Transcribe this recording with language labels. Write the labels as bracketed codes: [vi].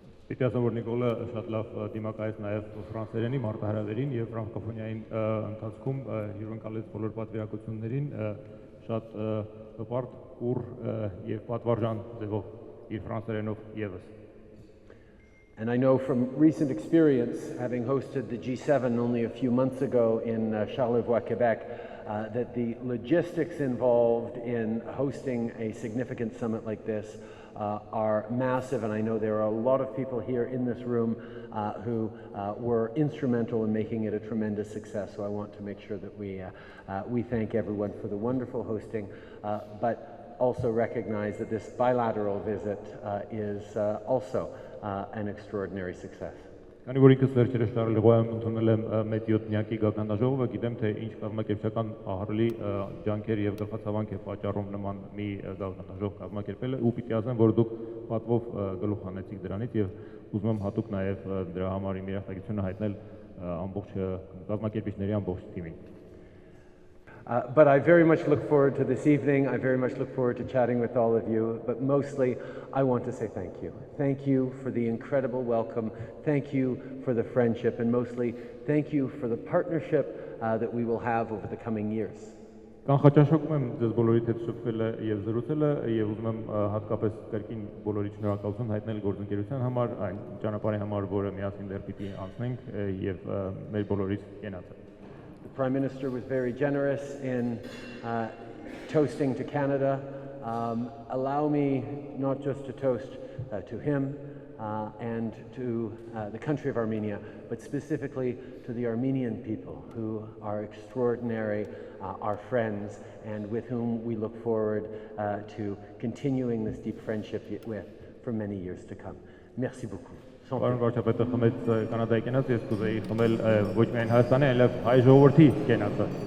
[hy] Պիտի ասեմ, որ Նիկոլը շատ լավ դիմակայեց նաև ֆրանսերենի մարտահրավերին եւ ֆրանկոֆոնիային ընթացքում հյուրընկալեց բոլոր պատվիրակություններին շատ հպարտ, ուռ եւ պատվարժան ձևով իր ֆրանսերենով եւս. [en] And I know from recent experience, having hosted the G7 only a few months ago in Charlevoix, Quebec, that the logistics involved in hosting a significant summit like this are massive, and I know there are a lot of people here in this room who were instrumental in making it a tremendous success. So I want to make sure that we thank everyone for the wonderful hosting, but also recognize that this bilateral visit is also an extraordinary success. [hy] Քանի որ ինքս վերջերս Շարլեվոյում ընդունել եմ մեծ 7-նյակի գագանաժողովը, գիտեմ թե ինչ կազմակերպչական ահռելի ջանքեր եւ գլխացավանք է պատճառում նման մի գագանաժողով կազմակերպելը, ու պիտի ասեմ, որ դուք պատվով գլուխ հանեցիք դրանից եւ ուզում եմ հատուկ նաեւ դրա համար իմ երախտագիտությունը հայտնել ամբողջ կազմակերպիչների ամբողջ թիմին. [en] But I very much look forward to this evening. I very much look forward to chatting with all of you. But mostly, I want to say thank you. Thank you for the incredible welcome. Thank you for the friendship. And mostly, thank you for the partnership that we will have over the coming years. [hy] Կանխաճաշակում եմ ձեզ բոլորիդ հետ շփվելը եւ զրուցելը եւ ուզում եմ հատկապես կրկին բոլորի շնորհակալություն հայտնել գործընկերության համար, այն ճանապարհի համար, որը միասին դեռ պիտի անցնենք եւ մեր բոլորից կենացը. [en] The Prime Minister was very generous in toasting to Canada. Allow me not just to toast to him and to the country of Armenia, but specifically to the Armenian people who are extraordinary, our friends, and with whom we look forward to continuing this deep friendship with for many years to come. [fr] Merci beaucoup. [hy] Պարոն վարչապետը խմեց Կանադայի կենացը, ես կուզեի խմել ոչ միայն Հայաստանի, այլև հայ ժողովրդի կենացը։